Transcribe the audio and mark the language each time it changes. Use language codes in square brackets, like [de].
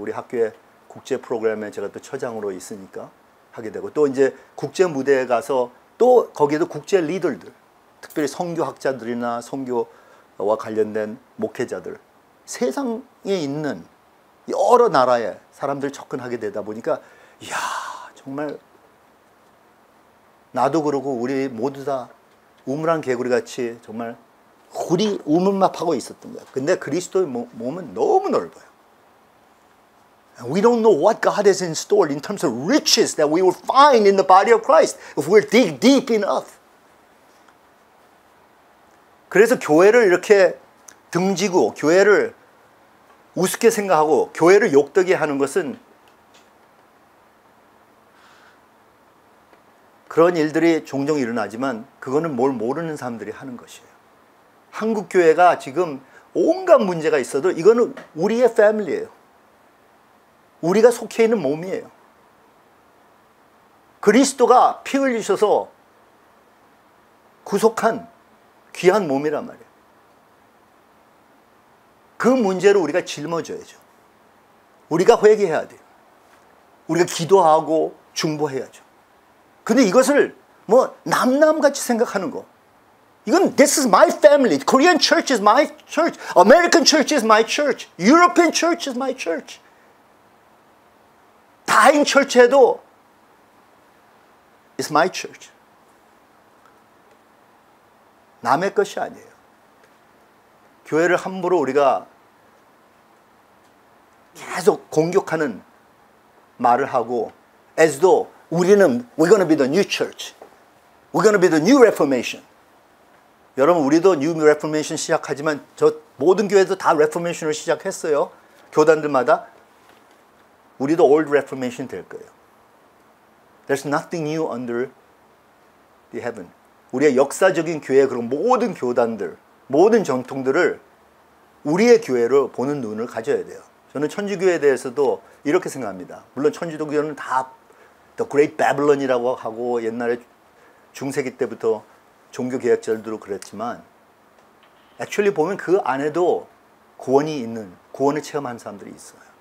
[ko] 우리 학교의 국제 프로그램에 제가 또 처장으로 있으니까 하게 되고, 또 이제 국제 무대에 가서 또 거기에도 국제 리더들, 특별히 선교학자들이나 선교와 관련된 목회자들, 세상에 있는 여러 나라의 사람들 접근하게 되다 보니까 이야, 정말 나도 그러고 우리 모두 다 우물한 개구리 같이 정말 우리 우물만 파고 있었던 거야. 근데 그리스도의 몸은 너무 넓어요. [en] We don't know what God has in store in terms of riches that we will find in the body of Christ if we'll dig deep enough. [ko] 그래서 교회를 이렇게 등지고 교회를 우습게 생각하고 교회를 욕되게 하는 것은 그런 일들이 종종 일어나지만 그거는 뭘 모르는 사람들이 하는 것이에요. 한국 교회가 지금 온갖 문제가 있어도 이거는 우리의 패밀리예요. 우리가 속해 있는 몸이에요. 그리스도가 피 흘리셔서 구속한 귀한 몸이란 말이에요. 그 문제를 우리가 짊어져야죠. 우리가 회개해야 돼요. 우리가 기도하고 중보해야죠. 근데 이것을 뭐 남남같이 생각하는 거, 이건 [en] this is my family. Korean church is my church. American church is my church. European church is my church. [ko] 다인 철치해도 [en] it's my church. [ko] 남의 것이 아니에요. 교회를 함부로 우리가 계속 공격하는 말을 하고 [en] as though [ko] 우리는 [en] we're going to be the new church. We're going to be the new reformation. [ko] 여러분, 우리도 new reformation 시작하지만 저 모든 교회도 다 reformation을 시작했어요. 교단들마다. 우리도 old reformation 될 거예요. [en] There's nothing new under the heaven. [ko] 우리의 역사적인 교회, 그런 모든 교단들, 모든 전통들을 우리의 교회로 보는 눈을 가져야 돼요. 저는 천주교에 대해서도 이렇게 생각합니다. 물론 천주교는 다 The Great Babylon이라고 하고 옛날에 중세기 때부터 종교개혁자들도 그랬지만 actually 보면 그 안에도 구원이 있는, 구원을 체험한 사람들이 있어요.